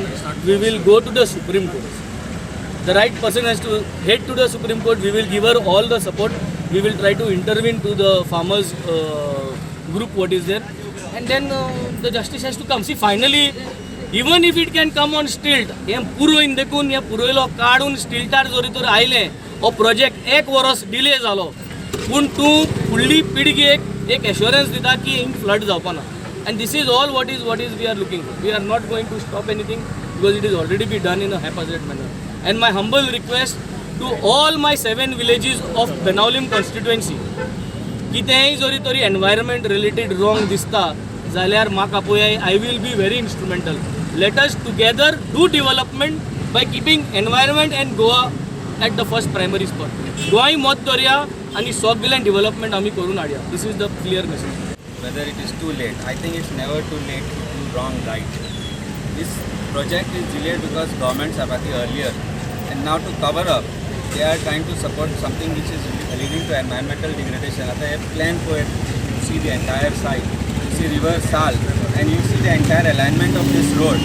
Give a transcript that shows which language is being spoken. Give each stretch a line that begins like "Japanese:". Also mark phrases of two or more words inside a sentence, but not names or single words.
English: We will go to the Supreme Court. The right person has to head to the Supreme Court. We will give her all the support. We will try to intervene to the farmers group what is there, and then the justice has to come. See, finally, even if it can come on stilt,
Konkani: हे पुरोइन देखून या पुरोयलो काढून स्टिल्टार जोरी तर आयले हो प्रोजेक्ट एक वर्स डिले जालो पूण तूं फुडली पिळगेक एक एश्योरन्स दिता की हिंग फ्लड जावपाना
English: and this is all what is we are looking for. We are not going to stop anything because it is already be done in a haphazard manner. And my humble request to all my 7 villages of Benaulim constituency,
Konkani: कितेंय जोरी तरी
English: environment related
Konkani: wrong दिसता जाल्यार म्हाका पळय
English: I will be very instrumental. Let us together do development by keeping environment and Goa at the first primary spot.
Konkani: गोंय मत दर्या आनी सगळें development आमी करून हाडया.
English: This is the clear message. Whether it is too late, I think it's never too late to do wrong right. This project is delayed because governments have apathy earlier, and now to cover up, they are trying to support something which is leading to environmental degradation. At the plan for it, you see the entire site, you see River Sal, and you see the entire alignment of this road.